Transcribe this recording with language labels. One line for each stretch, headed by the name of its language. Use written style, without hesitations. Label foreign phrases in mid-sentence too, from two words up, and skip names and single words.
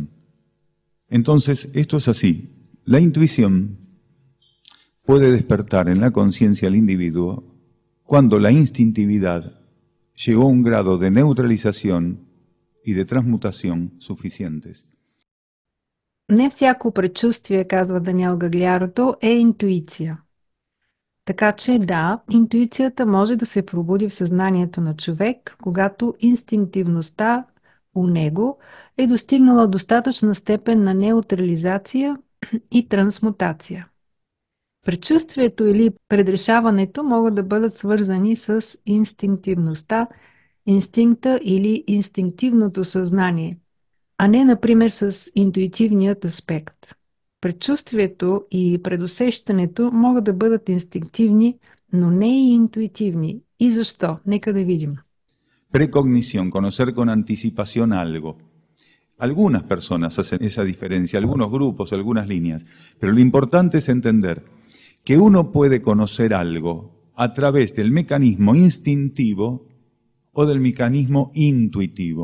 Spanish: Entonces, esto es así. La intuición puede despertar en la conciencia del individuo cuando la instintividad llegó a un grado de neutralización y de transmutación suficientes.
Bulgarian: Не всяко предчувствие, казва Даниел Гаглиардо, е интуиция. Така че да, интуицията може да се пробуди в съзнанието на човек, когато инстинктивността у него е достигнала достатъчна степен на неутрализация и трансмутация. Предчувствието или предрешаването могат да бъдат свързани с инстинктивността, инстинкта или инстинктивното съзнание, а не, например, с интуитивният аспект. Предчувствието и предусещането могат да бъдат инстинктивни, но не и интуитивни. И защо? Нека да видим.
Spanish: Precognición, conocer con anticipación algo. Algunas personas hacen esa diferencia, algunos grupos, algunas líneas, pero lo importante es entender que uno puede conocer algo a través del mecanismo instintivo o del mecanismo intuitivo.